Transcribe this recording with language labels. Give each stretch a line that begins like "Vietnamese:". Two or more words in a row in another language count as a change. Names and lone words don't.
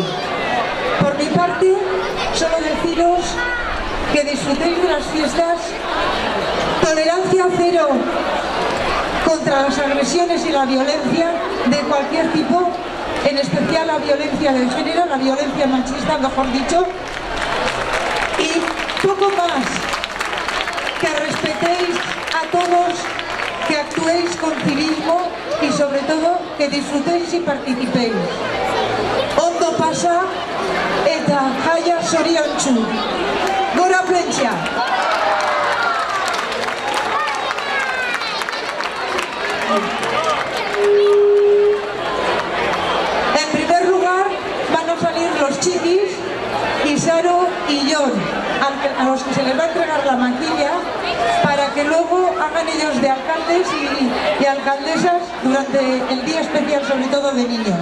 Spanish: Por mi parte, solo deciros que disfrutéis de las fiestas, tolerancia cero contra las agresiones y la violencia de cualquier tipo, en especial la violencia de género, la violencia machista, mejor dicho, y poco más, que respetéis a todos, que actuéis con civismo y sobre todo que disfrutéis y participéis.
Basque: Ondo pasa eta jaia zoriontsu. Gora Plentzia!
Spanish: En primer lugar van a salir los chiquis, Isaro y John, a los que se les va a entregar la maquilla para que luego hagan ellos de alcaldes y alcaldesas durante el día especial, sobre todo de niños.